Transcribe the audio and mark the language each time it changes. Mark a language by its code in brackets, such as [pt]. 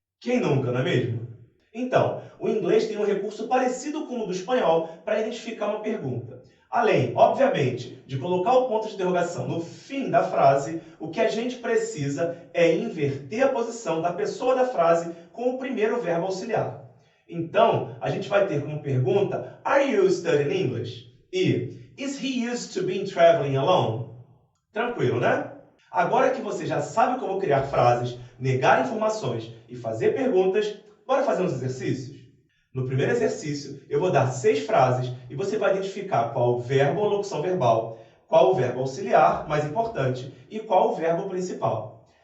[pt] Quem nunca, não é mesmo? Então, o inglês tem um recurso parecido com o do espanhol para identificar uma pergunta. Além, obviamente, de colocar o ponto de interrogação no fim da frase, o que a gente precisa é inverter a posição da pessoa da frase com o primeiro verbo auxiliar. Então, a gente vai ter como pergunta [en] Are you studying English? E Is he used to being traveling alone? [pt] Tranquilo, né? Agora que você já sabe como criar frases, negar informações e fazer perguntas, bora fazer uns exercícios? No primeiro exercício, eu vou dar 6 frases e você vai identificar qual o verbo ou locução verbal, qual o verbo auxiliar, mais importante, e qual o verbo principal.